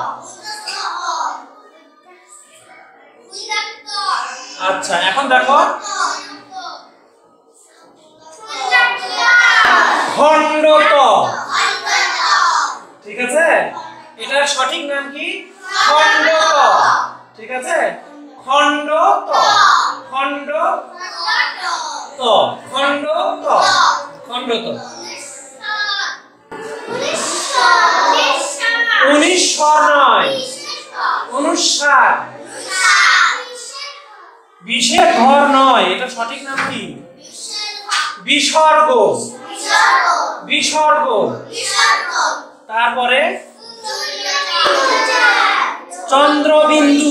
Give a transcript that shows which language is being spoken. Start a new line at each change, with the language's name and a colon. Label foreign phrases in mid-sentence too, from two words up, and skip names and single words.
Bangla: আচ্ছা, এখন দেখো খণ্ডত। ঠিক আছে, এটার সঠিক নাম কি? খণ্ডত। ঠিক আছে, খণ্ডত, খণ্ডত, খণ্ডত, খণ্ডত। 19 নয়, 59। বিশের ঘর নয়, এটা সঠিক নাম কি? বিসর্গ, বিসর্গ। তারপরে চন্দ্রবিন্দু।